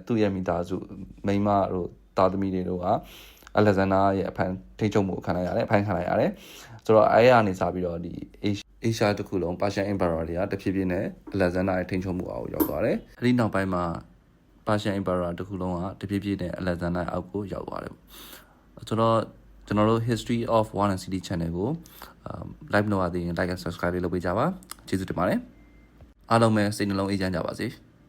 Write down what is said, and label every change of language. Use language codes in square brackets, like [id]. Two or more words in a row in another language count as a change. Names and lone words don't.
[my] သူ့ရဲ့မိသားစုမိန်းမတို့သားသမီးတွေတို့ကအလက်ဇန်နာရဲ့အဖန်ထိချုပ်မှုခံလိုက်ရတယ်အဖန်ခံလိုက်ရတယ်ဆိုတော့အဲ့ရနေစပြီးတော့ဒီအေရှားတစ်ခုလုံး Persian Empire တွေကတဖြည်းဖြည်းနဲ့အလက်ဇန်နာရဲ့ထိချုပ်မှုအောက်ကိုရောက်သွားတယ်အဲ့ဒီနောက်ပိုင်းမှာ Persian Empire တစ်ခုလုံးကတဖြည်းဖြည်းနဲ့အလက်ဇန်နာအောက်ကိုရောက်သွားတယ်ဆိုတော့ကျွန်တော်တို့ History of War and City Channel ကိုlive လုပ်ရသေးရင် [en] like and subscribe [my] လုပ်ပေးကြပါကျေးဇူးတင်ပါတယ်အားလုံးပဲစိတ်နှလုံးအေးချမ်းကြပါစေ